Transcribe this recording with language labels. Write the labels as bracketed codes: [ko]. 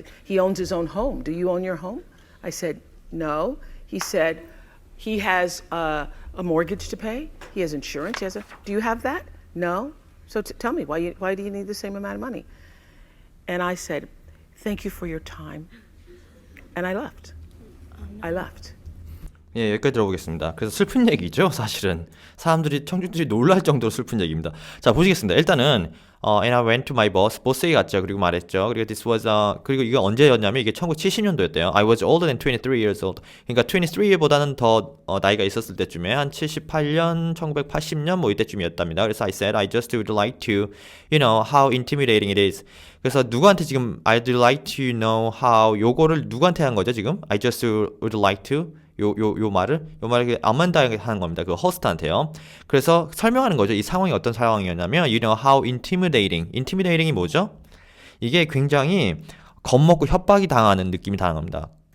[en] He owns his own home. Do you own your home? I said, no. He said, he has a mortgage to pay. He has insurance. Do you have that? No. So tell me, why do you need the same amount of money? And I said, thank you for your time. And I left. I left. [ko] 예, 여기까지 들어보겠습니다. 그래서 슬픈 얘기죠, 사실은. 청중들이 놀랄 정도로 슬픈 얘기입니다. 자, 보시겠습니다. 일단은, [en] and I went to my boss. [ko] 보스에게 갔죠. 그리고 말했죠. 그리고 [en] this was, [ko] 그리고 이게 언제였냐면 이게 1970년도였대요. [en] I was older than 23 years old. [ko] 그러니까 23보다는 더 나이가 있었을 때쯤에 한 78년, 1980년 뭐 이때쯤이었답니다. 그래서 [en] I said, I just would like to, how intimidating it is. [ko] 그래서 누구한테 지금 [en] I'd like to know how [ko] 요거를 누구한테 한 거죠, 지금? [en] I just would like to. [ko] 요 말을 아만다에게 하는 겁니다. 그 호스트한테요. 그래서 설명하는 거죠. 이 상황이 어떤 상황이었냐면, [en] how intimidating. [ko] intimidating이 뭐죠? 이게 굉장히 겁먹고 협박이 당하는 느낌이 당합니다.